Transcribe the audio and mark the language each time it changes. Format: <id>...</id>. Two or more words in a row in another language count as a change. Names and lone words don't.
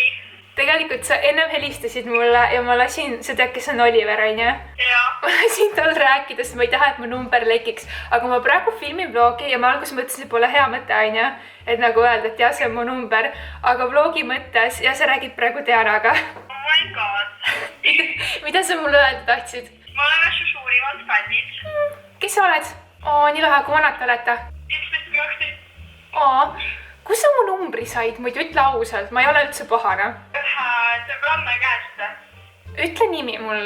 <et>Tegelikult sa ennem helistasid mulle ja ma lasin, sa tead, kes on Oliver, on ju? Jaa. Ma lasin tal rääkida, sest ma ei taha, et mu number lekiks. Aga ma praegu filmin vlogi ja ma alguses mõtlesin, et pole hea mõte, on ju? Et nagu öelda, et jah, see on mu number. Aga vlogi mõttes, ja sa räägid praegu Dianaga.</et> <en>Oh my god.</en> <et>Mida sa mulle öelda tahtsid? Ma olen su suurimad fännid. Kes sa oled? Nii lahe, kui vanad te olete? 11-12. Kus sa mu numbri said? Muidu ütle ausalt, ma ei ole üldse pahane. See on Anna käest. Ütle nimi mulle.</et>